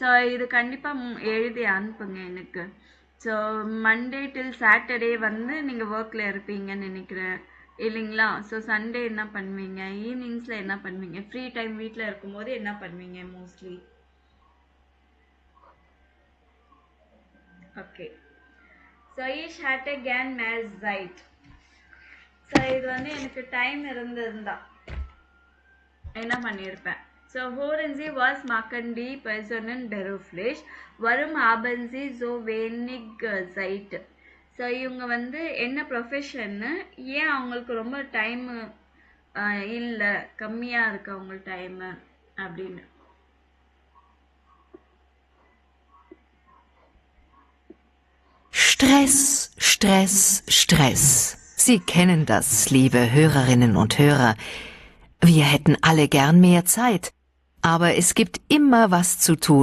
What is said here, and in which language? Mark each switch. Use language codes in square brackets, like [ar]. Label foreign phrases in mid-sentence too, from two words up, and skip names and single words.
[ta] ஸோ இது கண்டிப்பாக எழுதி அனுப்புங்க எனக்கு. ஸோ [en] Monday till Saturday [ta] வந்து நீங்கள் ஒர்க்கில் இருப்பீங்கன்னு நினைக்கிறேன் இல்லைங்களா? ஸோ சண்டே என்ன பண்ணுவீங்க? ஈவினிங்ஸில் என்ன பண்ணுவீங்க? [en] free time [ta] வீட்டில் இருக்கும்போது என்ன பண்ணுவீங்க மோஸ்ட்லி? ஓகே. [de] ஸோ ich hatte gern mehr Zeit. [ta] ஸோ இது வந்து எனக்கு டைம் இருந்திருந்தா என்ன பண்ணியிருப்பேன்? [de] ஸோ hören Sie, was machen die Personen beruflich? Warum haben sie so wenig Zeit? [ta] ஸோ இவங்க வந்து என்ன ப்ரொஃபஷன்னு, ஏன் அவங்களுக்கு ரொம்ப டைமு இல்லை, கம்மியாக இருக்கு அவங்க டைமு அப்படின்னு. [de] Stress, Stress, Stress. Sie kennen das, liebe Hörerinnen und Hörer. Wir hätten alle gern mehr Zeit, aber es gibt immer was zu tun.